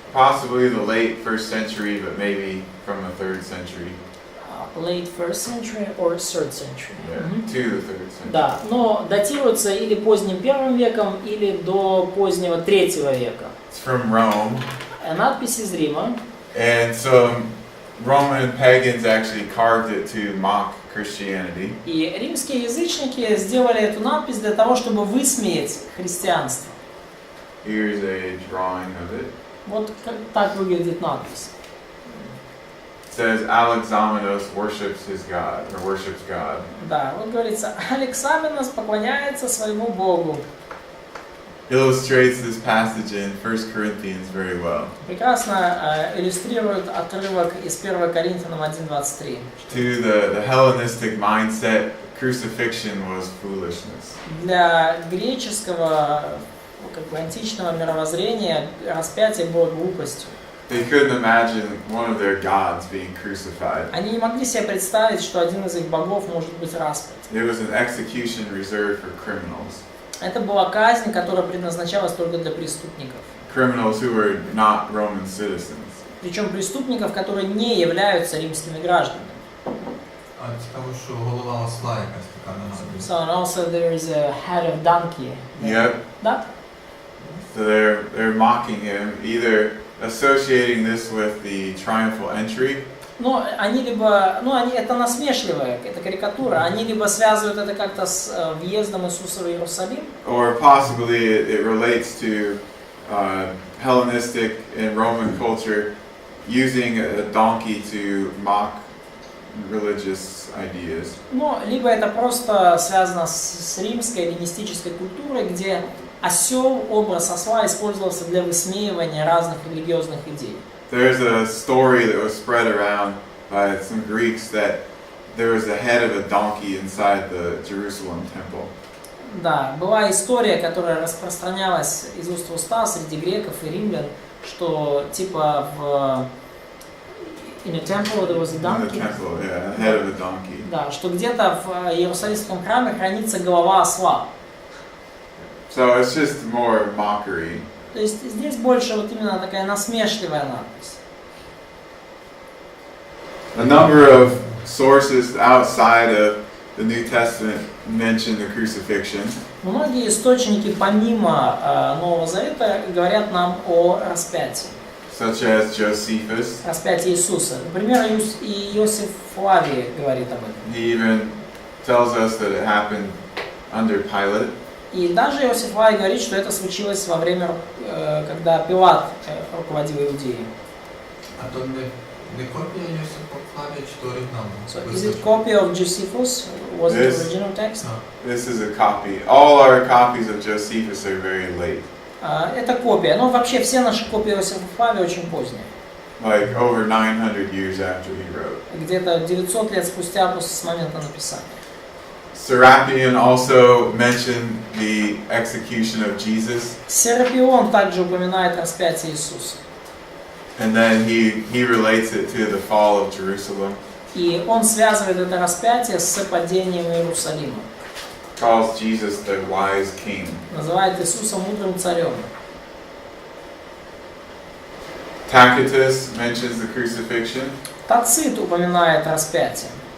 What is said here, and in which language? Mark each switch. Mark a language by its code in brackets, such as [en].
[en] Possibly the late 1st century, but maybe from the 3rd century. Late 1st century or 3rd century. Yeah, Мгм. to the 3rd century. [ru] Да, но датируется или поздним 1 веком, или до позднего 3 века. [en] It's from Rome. [ru] Надпись из Рима. [en] And some Roman pagans actually carved it to mock Christianity. [ru] И римские язычники сделали эту надпись для того, чтобы высмеять христианство. [en] Here's a drawing of it. [ru] Вот так выглядит надпись. [en] It says Alexamenos worships his God, or worships God. [ru] Да, вот говорится, Алексаменос поклоняется своему Богу. [en] Illustrates this passage in 1 Corinthians very well. [ru] Прекрасно иллюстрирует отрывок из 1 Коринфянам 1:23. [en] To the Hellenistic mindset, crucifixion was foolishness. [ru] Для греческого, как бы античного мировоззрения распятие было глупостью. [en] They couldn't imagine one of their gods being crucified. [ru] Они не могли себе представить, что один из их богов может быть распят. [en] It was an execution reserved for criminals. [ru] Это была казнь, которая предназначалась только для преступников. [en] Criminals who were not Roman citizens. [ru] Причем преступников, которые не являются римскими гражданами. [uk] А цікаво, що голова осла якась така на надпись. [en] So and also there is a head of donkey. Yep. [ru] Да? [en] So they're mocking him, either associating this with the triumphal entry. [ru] Но они либо, это насмешливая, это карикатура, они либо связывают это как-то с въездом Иисуса в Иерусалим, [en] Or possibly it relates to Hellenistic and Roman culture using a donkey to mock religious ideas. [ru] но либо это просто связано с римской эллинистической культурой, где осел, образ осла использовался для высмеивания разных религиозных идей. [en] There's a story that was spread around by some Greeks that there was the head of a donkey inside the Jerusalem temple. [ru] Да, была история, которая распространялась из уст в уста среди греков и римлян, что типа в [en] in a temple there was a In the donkey. temple, yeah, the head of a donkey. [ru] Да, что где-то в Иерусалимском храме хранится голова осла. [en] So it's just more mockery. [ru] То есть здесь больше вот именно такая насмешливая надпись. [en] A number of sources outside of the New Testament mention the crucifixion. [ru] Многие источники помимо Нового Завета говорят нам о распятии. [en] Such as Josephus. [ru] Распятие Иисуса. Например, и Иосиф Флавий говорит об этом. [en] He even tells us that it happened under Pilate. [ru] И даже Иосиф Флавий говорит, что это случилось во время, когда Пилат руководил Иудеей. [uk] А то не копия Йосифа Флавия, чи то оригінал? [en] So, is it copy of Josephus? Was it Yes. the original text? This is a copy. All our copies of Josephus are very late. [ru] Это копия. Но вообще все наши копии Иосифа Флавия очень поздние. [en] Like over 900 years after he wrote. [ru] Где-то 900 лет спустя с момента написания. [en] Serapion also mentioned the execution of Jesus. [ru] Серапион также упоминает распятие Иисуса. [en] And then he relates it to the fall of Jerusalem. [ru] И он связывает это распятие с падением Иерусалима. [en] Calls Jesus the wise king. [ru] Называет Иисуса мудрым царем. [en] Tacitus mentions the crucifixion. [ru] Тацит упоминает распятие.